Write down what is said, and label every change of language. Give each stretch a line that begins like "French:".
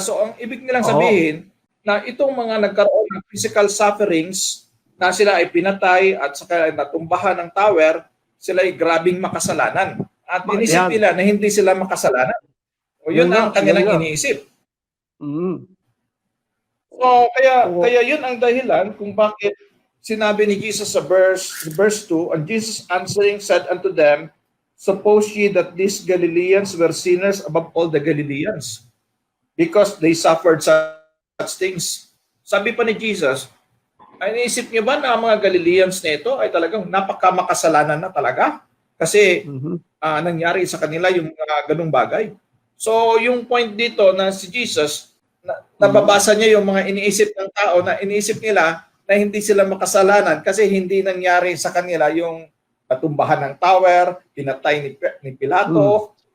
Filipino: So, ang ibig nilang sabihin, na itong mga nagkaroon ng physical sufferings, na sila ay pinatay at saka natumbahan ng tower, sila ay grabing makasalanan. At inisip nila na hindi sila makasalanan. Yun ang kanilang iniisip. So, kaya yun ang dahilan kung bakit sinabi ni Jesus sa verse 2,
English: and Jesus answering said unto them, suppose ye that these Galileans were sinners above all the Galileans, because they suffered such things.
Filipino: Sabi pa ni Jesus, ay naisip niyo ba na ang mga Galileans na ito ay talagang napakamakasalanan na talaga? Kasi nangyari sa kanila yung ganung bagay. So yung point dito na si Jesus, nababasa niya yung mga iniisip ng tao na iniisip nila na hindi sila makasalanan kasi hindi nangyari sa kanila yung natumbahan ng tower, pinatay ni Pilato.